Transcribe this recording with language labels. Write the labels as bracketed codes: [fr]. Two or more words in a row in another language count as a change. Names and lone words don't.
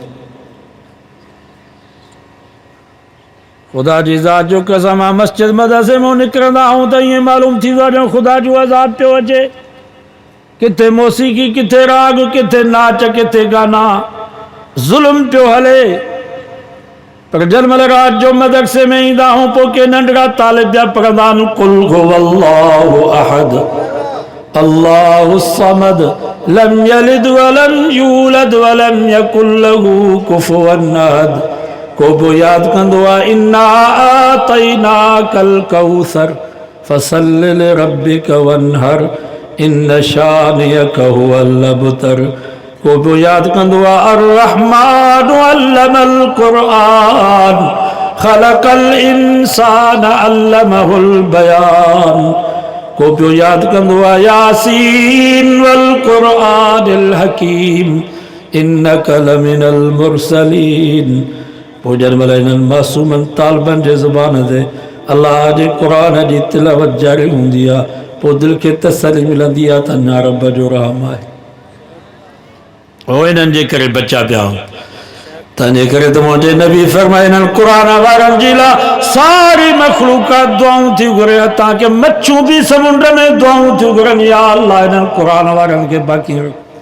[sd] खुदा जी ज़ात जो कसम आहे मस्जिद मदरसे मां निकिरंदा आहियूं त ईअं मालूम थींदो आहे ॼण ख़ुदा जो अज़ाब पियो अचे किथे मौसीक़ी किथे राग किथे नाच किथे गाना ज़ुल्म पियो हले पर जंहिंमहिल रात जो मदरसे में ईंदा आहियूं पोइ के नंढड़ा तालिब पिया पढ़ंदा आहिनि [ar] قل هو الله أحد الله الصمد لم يلد ولم يولد ولم يكن له كفوا أحد [sd] को बि यादि कंदो आहे [ar] إنا أعطيناك الكوثر فصل لربك وانحر إن شانئك هو الأبتر [sd] को बि यादि कंदो आहे [ar] الرحمن علم القرآن خلق الإنسان علمه البيان [sd] को बि यादि कंदो आहे [ar] يس والقرآن الحكيم إنك لمن المرسلين [sd] पोइ जंहिंमहिल इन्हनि मासूमनि तालिबनि जे ज़ुबान ते अल्लाह जे क़ुरान जी तिलावत जारी हूंदी आहे पोइ दिलि खे तसली मिलंदी आहे त अञा रब जो रहम आहे ओ इन्हनि जे करे बचा पिया तंहिंजे करे त मुंहिंजे नबी फरमाए इन्हनि क़ुरान वारनि जे लाइ सारी मख़लूक़ात दुआऊं थियूं घुरे तव्हांखे मच्छूं बि समुंड में दुआऊं थियूं घुरनि [ar] يا الله [sd] इन्हनि क़ुरान वारनि खे बाक़ी रख